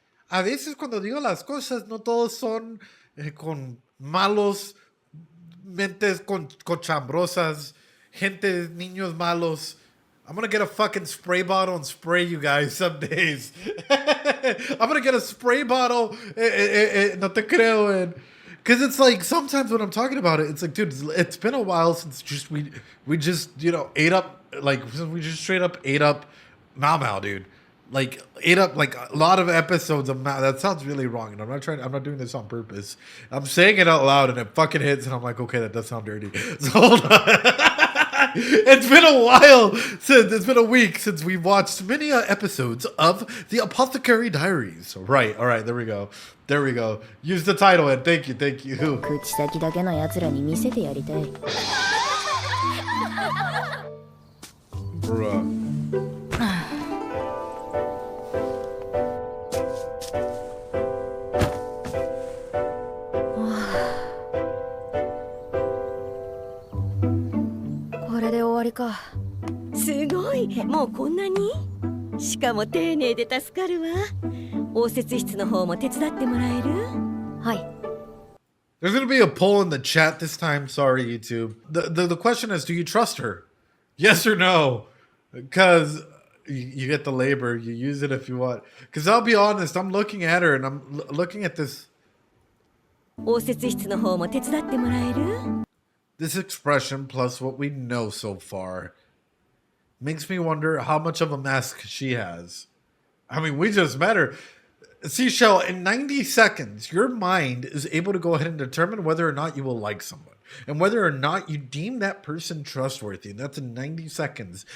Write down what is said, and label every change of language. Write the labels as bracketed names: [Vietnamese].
[Spanish] A veces cuando digo las cosas, no todos son con malos, mentes cochambrosas, gente, niños malos. [English] I'm gonna get a fucking spray bottle and spray you guys some days. I'm gonna get a spray bottle. [Spanish] No te creo. [English] Because it's like sometimes when I'm talking about it, it's like, dude, it's been a while since we just you know ate up, like we just straight up ate up Mao, dude. Like ate up like a lot of episodes of Mao. That sounds really wrong, and I'm not doing this on purpose. I'm saying it out loud, and it fucking hits, and I'm like, okay, that does sound dirty. So hold on. It's been a while since it's been a week since we've watched many episodes of the Apothecary Diaries. Right, all right, there we go. There we go. Use the title and thank you, thank you. [Japanese] 口先だけのやつらに見せてやりたい。 [English] Bruh. [Japanese] これで終わりか。すごい、もうこんなに？しかも丁寧で助かるわ。応接室の方も手伝ってもらえる？はい。 [English] There's going to be a poll in the chat this time. Sorry, YouTube. The question is, do you trust her? Yes or no? Because you get the labor. You use it if you want. Because I'll be honest, I'm looking at her and I'm looking at this. [Japanese] 応接室の方も手伝ってもらえる？ [English] This expression plus what we know so far makes me wonder how much of a mask she has. I mean, we just met her. Seashell, in 90 seconds, your mind is able to go ahead and determine whether or not you will like someone and whether or not you deem that person trustworthy. And that's in 90 seconds.